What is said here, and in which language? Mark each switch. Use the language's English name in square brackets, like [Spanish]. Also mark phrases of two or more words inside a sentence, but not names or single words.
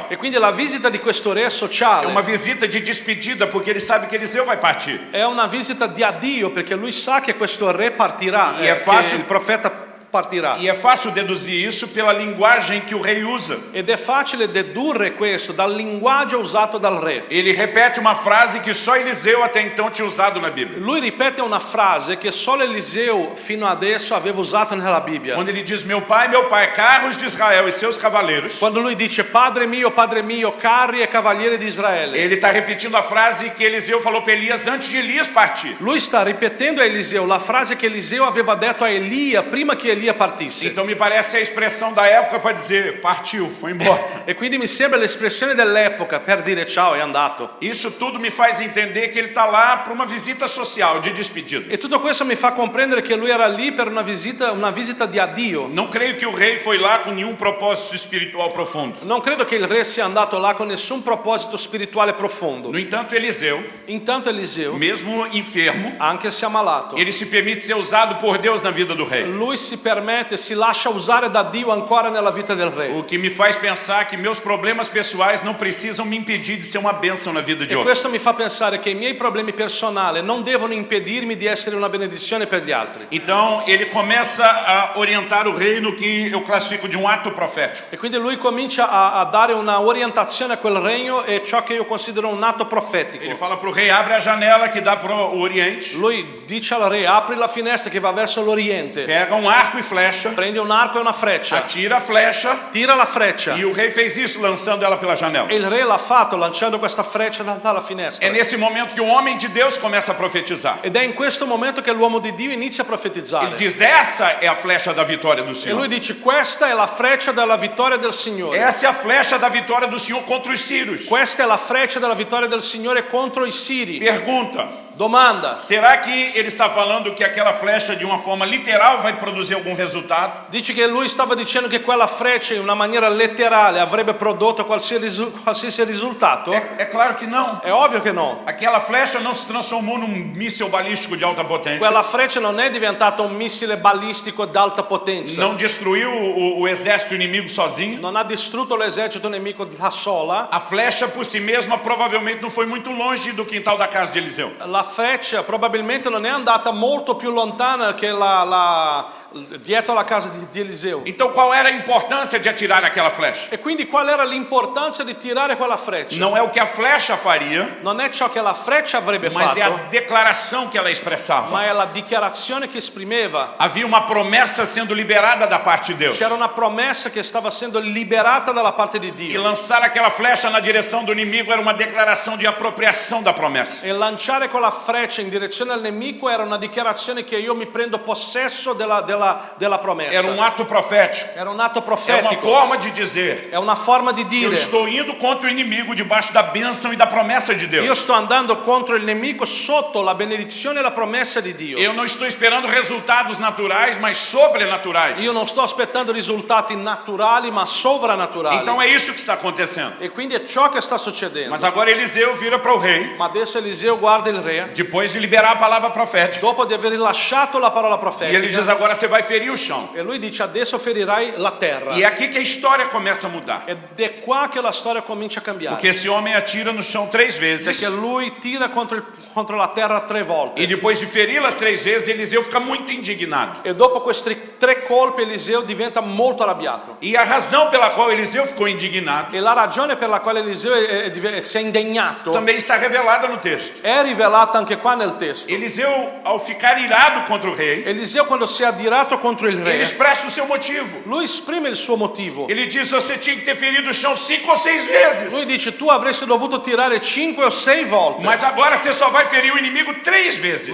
[Italian] E quindi la visita di questo re è [Portuguese] É uma [Italian] sociale, [Portuguese] visita de despedida, porque ele sabe que Eliseu vai partir. [Italian] è una visita di addio perché lui sa che questo re partirà, E è che facile- il profeta partirà. [Portuguese] E é fácil deduzir isso pela linguagem que o rei usa. [Italian] Ed è facile dedurre questo dal linguaggio usato dal re. [Portuguese] Ele repete uma frase que só Eliseu até então tinha usado na Bíblia. [Italian] Lui ripete una frase che solo Eliseo fino adesso aveva usato nella Bibbia. [Portuguese] Quando ele diz meu pai, carros de Israel e seus cavaleiros, [Italian] Quando lui dice Padre mio, carri e cavalieri di Israele, [Portuguese] ele está repetindo a frase que Eliseu falou para Elias antes de Elias partir. [Italian] lui sta ripetendo a Eliseo la frase che Eliseo aveva detto a Elia prima che Elia partisse. [Portuguese] Então me parece a expressão da época para dizer partiu, foi embora. [Italian] E quindi mi sembra l'espressione dell'epoca per dire ciao, è andato. [Portuguese] Isso tudo me faz entender que ele está lá para uma visita social de despedida. [Italian] E tutto questo mi fa comprendere che lui era lì per una visita di addio. [Portuguese] Não creio que o rei foi lá com nenhum propósito espiritual profundo. [Italian] Non credo che il re sia andato là con nessun proposito spirituale profondo. [Portuguese] No entanto, Eliseu, [Italian] Intanto Eliseo, [Portuguese] mesmo enfermo, [Italian] anche se ammalato, [Portuguese] ele se permite ser usado por Deus na vida do rei. [Italian] lui si permette, si lascia usare da Dio ancora nella vita del re. [Portuguese] O que me faz pensar que meus problemas pessoais não precisam me impedir de ser uma bênção na vida de [Italian] E [Portuguese] outros. [Italian] questo mi fa pensare che i miei problemi personali non devono impedirmi di essere una benedizione per gli altri. [Portuguese] Então ele começa a orientar o rei no que eu classifico de um ato profético. [Italian] E quindi lui comincia a dare una orientazione a quel regno e ciò che io considero un atto profetico. [Portuguese] Ele fala para o rei, abre a janela que dá para o oriente, [Italian] Lui dice al re, apri la finestra che va verso l'oriente, [Portuguese] pega um arco e flecha, [Italian] prendi un arco e una freccia, [Portuguese] atira a flecha, [Italian] tira la freccia. [Portuguese] e o rei fez isso lançando ela pela janela. [Italian] E il re l'ha fatto lanciando questa freccia dalla finestra. [Portuguese] É nesse momento que o homem de Deus começa a profetizar. [Italian] Ed è in questo momento che l'uomo di Dio inizia a [Portuguese] Ele [Italian] profetizzare. [Portuguese] diz, essa é a flecha da vitória do [Italian] E [Portuguese] Senhor. [Italian] lui dice, questa è la freccia della vittoria del Signore. [Portuguese] Essa é a flecha da vitória do Senhor contra os sírios. [Italian] Questa è la freccia della vittoria del Signore contro i siri. [Portuguese] Pergunta, [Italian] Domanda, [Portuguese] será que ele está falando que aquela flecha de uma forma literal vai produzir algum resultado? [Italian] dice che lui stava dicendo che quella freccia in una maniera letterale avrebbe prodotto qualsiasi risultato? [Portuguese] É claro que não. [Italian] È ovvio che no. [Portuguese] Aquela flecha não se transformou num míssil balístico de alta potência. [Italian] Quella freccia non è diventata un missile balistico d'alta potenza. [Portuguese] Não destruiu o exército inimigo sozinho. [Italian] Non ha distrutto l'esercito nemico da sola. [Portuguese] A flecha por si mesma provavelmente não foi muito longe do quintal da casa de Eliseu. [Italian] La freccia probabilmente non è andata molto più lontana che dietro la casa di Eliseo. [Portuguese] Então qual era a importância de atirar aquela flecha? [Italian] E quindi qual era l'importanza di tirare quella freccia? [Portuguese] Não é o que a flecha faria, [Italian] Non è ciò che la freccia avrebbe [Portuguese] mas é a [Italian] fatto, [Portuguese] declaração que ela expressava. [Italian] ma è la dichiarazione che esprimeva. [Portuguese] Havia uma promessa sendo liberada da parte de Deus. [Italian] C'era una promessa che stava essendo liberata dalla parte di E Dio. [Portuguese] lançar aquela flecha na direção do inimigo era uma declaração de apropriação da promessa. [Italian] E lanciare quella freccia in direzione al nemico era una dichiarazione che io mi prendo possesso della promessa. [Portuguese] Era um ato profético. [Italian] Era un atto [Portuguese] É uma [Italian] profetico. [Portuguese] forma de dizer, [Italian] È una forma di [Portuguese] eu [Italian] dire: [Portuguese] estou indo contra o inimigo debaixo da bênção e da promessa de [Italian] io [Portuguese] Deus. [Italian] sto andando contro il nemico sotto la benedizione e la promessa di Dio. [Portuguese] Eu não estou esperando resultados naturais, mas sobrenaturais. [Italian] Io non sto aspettando risultati naturali, ma sovrannaturali. [Portuguese] Então é isso que está acontecendo. [Italian] E quindi è ciò che sta succedendo. [Portuguese] Mas agora Eliseu vira para o rei, [Italian] Ma adesso Eliseo guarda il re, [Portuguese] depois de liberar a palavra profética. [Italian] dopo di aver rilasciato la parola [Portuguese] E ele [Italian] profetica, [Portuguese] diz, agora você vai ferir o chão. [Italian] e lui dice: adesso ferirai la terra. [Portuguese] E é aqui que a história começa a mudar. [Italian] Ed è qua che la storia comincia a cambiare. [Portuguese] Porque esse homem atira no chão 3 vezes. [Italian] Perché lui tira contro la terra 3 volte. [Portuguese] E depois de feri-las 3 vezes, Eliseu fica muito indignado. [Italian] E dopo questi 3 colpi Eliseo diventa molto arrabbiato. [Portuguese] E a razão pela qual Eliseu ficou indignado [Italian] E la ragione per la quale Eliseo si è indegnato [Portuguese] também está revelada no texto. [Italian] è rivelata anche qua nel testo. [Portuguese] Eliseu, ao ficar irado contra o rei, [Italian] Eliseo, quando si è adirato contro il [Portuguese] ele [Italian] re, [Portuguese] expressa o seu motivo. [Italian] lui esprime il suo motivo. [Portuguese] Ele diz, você tinha que ter ferido o chão 5 ou 6 vezes. [Italian] Lui dice: tu avresti dovuto tirare 5 o 6 volte, [Portuguese] Mas agora você só vai ferir o inimigo 3 vezes.